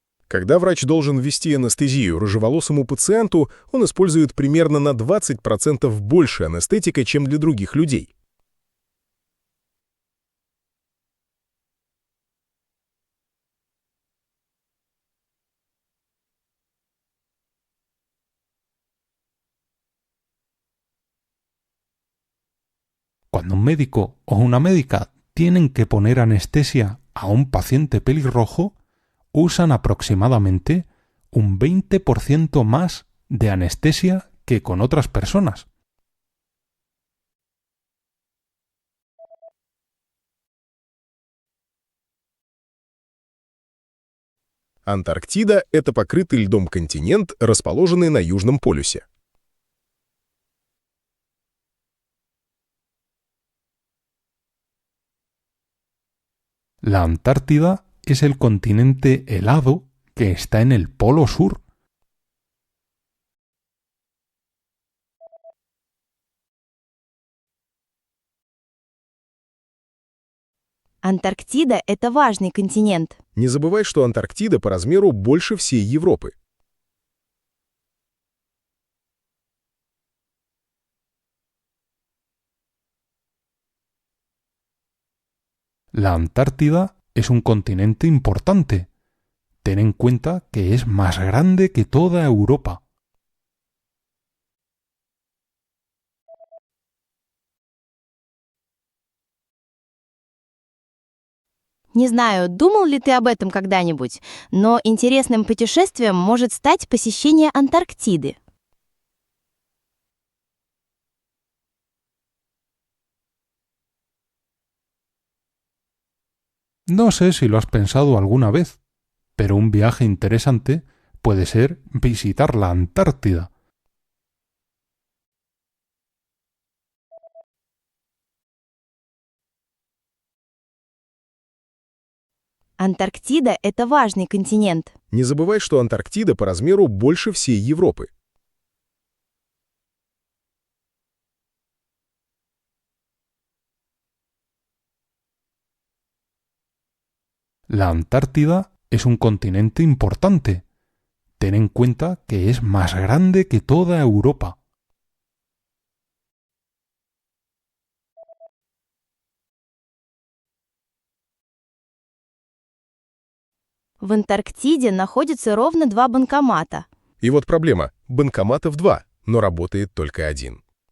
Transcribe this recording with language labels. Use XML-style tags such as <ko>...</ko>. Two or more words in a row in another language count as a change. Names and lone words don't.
<ru>Когда врач должен ввести анестезию рыжеволосому пациенту, он использует примерно на 20% больше анестетика, чем для других людей.</ru> <es>Cuando un médico o una médica tienen que poner anestesia a un paciente pelirrojo, usan aproximadamente un 20% más de anestesia que con otras personas.</es> <ru>Антарктида — это покрытый льдом континент, расположенный на Южном полюсе.</ru> <es>La Antártida es el continente helado que está en el Polo Sur.</es> <ru>Антарктида – это важный континент. Не забывай, что Антарктида по размеру больше всей Европы.</ru> <es>La Antártida es un continente importante. Ten en cuenta que es más grande que toda Europa.</es> <ru>Не знаю, думал ли ты об этом когда-нибудь, но интересным путешествием может стать посещение Антарктиды.</ru> <es>No sé si lo has pensado alguna vez, pero un viaje interesante puede ser visitar la Antártida.</es> <ru>Антарктида – это важный континент. Не забывай, что Антарктида по размеру больше всей Европы.</ru> <es>La Antártida es un continente importante. Ten en cuenta que es más grande que toda Europa.</es> <ru>В Антарктиде находится ровно 2 банкомата. И вот проблема. Банкоматов 2, но работает только один.</ru>